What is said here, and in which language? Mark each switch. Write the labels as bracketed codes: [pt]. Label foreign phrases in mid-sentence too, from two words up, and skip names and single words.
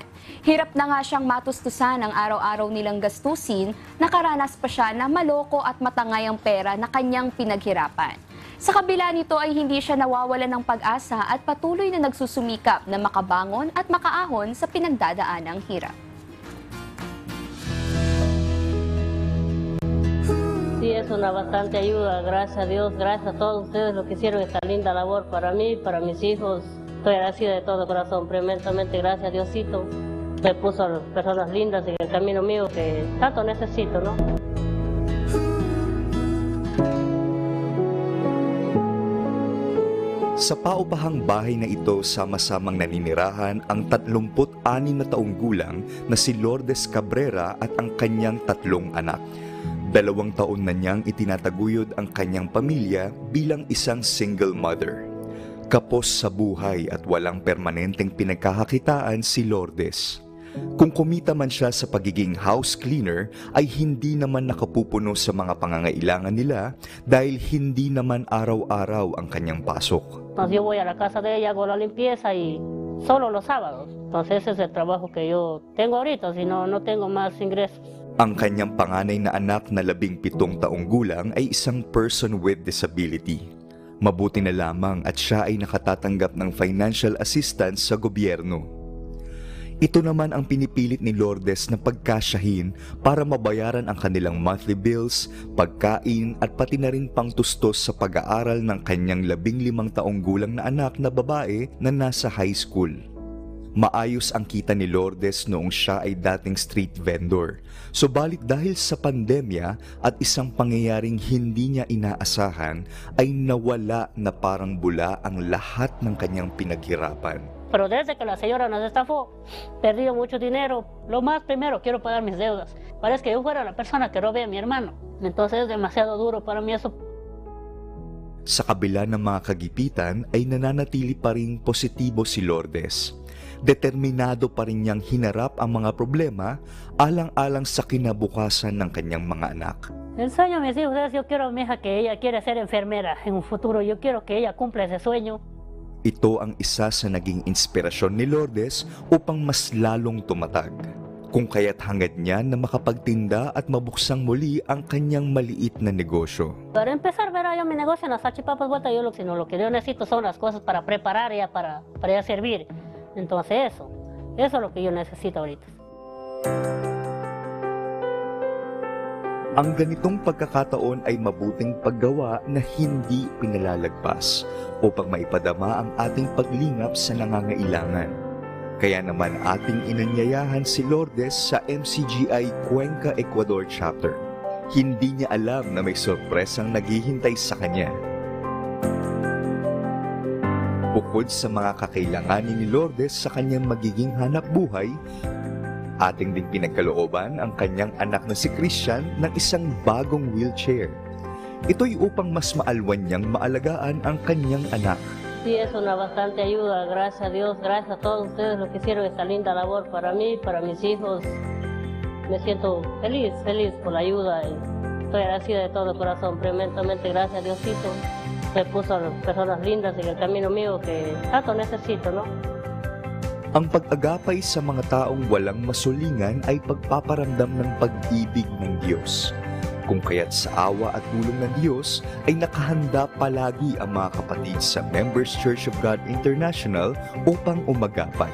[tl] Hirap na nga siyang matustusan ang araw-araw nilang gastusin, nakaranas pa siya na maloko at matangay ang pera na kanyang pinaghirapan. Sa kabila nito ay hindi siya nawawalan ng pag-asa at patuloy na nagsusumikap na makabangon at makaahon sa pinagdadaanang hirap. [es] Sí, es una bastante ayuda, gracias a Dios, gracias a todos ustedes los que hicieron esta linda labor para mí, para mis hijos. Estoy agradecida de todo corazón, tremendamente gracias a Diosito. Me puso a las personas lindas en el camino mío que tanto necesito, ¿no? [tl] Sa paupahang bahay na ito, sama-samang naninirahan ang 36 na taong gulang na si Lourdes Cabrera at ang kanyang 3 anak. 2 taon na niyang itinataguyod ang kanyang pamilya bilang isang [en] single mother. [tl] Kapos sa buhay at walang permanenteng pinagkakakitaan si Lourdes. Kung kumita man siya sa pagiging [en] house cleaner, [tl] ay hindi naman nakapupuno sa mga pangangailangan nila dahil hindi naman araw-araw ang kanyang pasok. [es] Entonces yo voy a la casa de ella, hago la limpieza y solo los sábados. Entonces ese es el trabajo que yo tengo ahorita, si no, no tengo más ingresos. [tl] Ang kanyang panganay na anak na 17 taong gulang ay isang [en] person with disability. [tl] Mabuti na lamang at siya ay nakatatanggap ng [en] financial assistance [tl] sa gobyerno. Ito naman ang pinipilit ni Lourdes na pagkasyahin para mabayaran ang kanilang [en] monthly bills, [tl] pagkain at pati na rin pangtustos sa pag-aaral ng kanyang 15 taong gulang na anak na babae na nasa [en] high school. [tl] Maayos ang kita ni Lourdes noong siya ay dating [en] street vendor. [tl] Subalit dahil sa pandemya at isang pangyayaring hindi niya inaasahan, ay nawala na parang bula ang lahat ng kanyang pinaghirapan. [es] Pero desde que la señora nos estafó, perdí mucho dinero. Lo más primero, quiero pagar mis deudas. Parece que yo fuera la persona que robé a mi hermano. Entonces es demasiado duro para mí eso. [tl] Sa kabila ng mga kagipitan ay nananatili pa rin positibo si Lourdes. Determinado pa rin niyang hinarap ang mga problema alang-alang sa kinabukasan ng kanyang mga anak. [es] El sueño de mis hijos es, yo quiero a mi hija que ella quiere ser enfermera en un futuro. Yo quiero que ella cumpla ese sueño. [tl] Ito ang isa sa naging inspirasyon ni Lourdes upang mas lalong tumatag. Kung kaya't hangad niya na makapagtinda at mabuksang muli ang kanyang maliit na negosyo. Para empezar, verá yo mi negocio en las salchipapas vueltas, yo lo que yo necesito son las cosas para preparar ya para ya servir. Entonces eso es lo que yo necesito ahorita. Ang ganitong pagkakataon ay mabuting paggawa na hindi pinalalagpas upang maipadama ang ating paglingap sa nangangailangan. Kaya naman ating inanyayahan si Lourdes sa MCGI Cuenca, Ecuador chapter. Hindi niya alam na may sorpresang naghihintay sa kanya. Bukod sa mga kakailanganin ni Lourdes sa kanyang magiging hanap buhay, Ating din pinagkalooban ang kanyang anak na si Christian ng isang bagong wheelchair. Ito'y upang mas maalwan niyang maalagaan ang kanyang anak. [es] Sí, es una bastante ayuda, gracias a Dios, gracias a todos ustedes los que hicieron esta linda labor para mí, para mis hijos. Me siento feliz por la ayuda y estoy agradecida de todo corazón, tremendamente gracias a Diosito. Me puso a personas lindas en el camino mío que tanto necesito, ¿no? [tl] Ang pag-agapay sa mga taong walang masulingan ay pagpaparamdam ng pag-ibig ng Diyos. Kung kaya't sa awa at tulong ng Diyos ay nakahanda palagi ang mga kapatid sa Members Church of God International upang umagapay.